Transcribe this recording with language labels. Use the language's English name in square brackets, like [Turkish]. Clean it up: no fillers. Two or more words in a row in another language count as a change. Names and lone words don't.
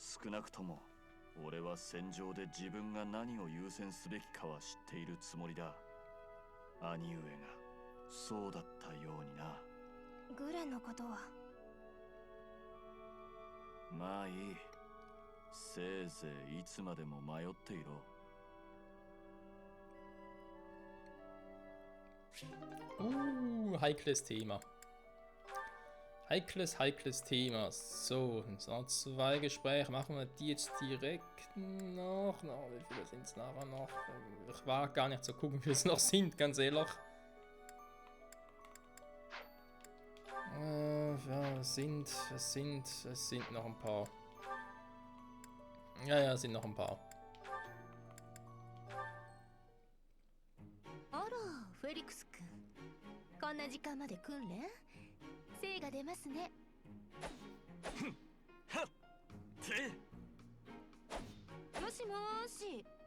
[Japanese] 少なくとも俺は戦場で自分が何を優先すべきかは知っているつもりだ。兄上がそうだったようにな。グレンのことは。まあいい。せいぜいいつまでも迷っていろ。 [German] Heikles Thema. Heikles Thema. So, noch 2 Gespräche. Machen wir die jetzt direkt noch. Wie viele sind es nachher noch? Ich wage gar nicht zu gucken, wie viele es noch sind, ganz ehrlich. Ja, es sind noch ein paar. Ja, es sind noch ein paar. [Japanese] あら、フェリクス君。こんな時間まで訓練？精が出ますね。はってもしもーし。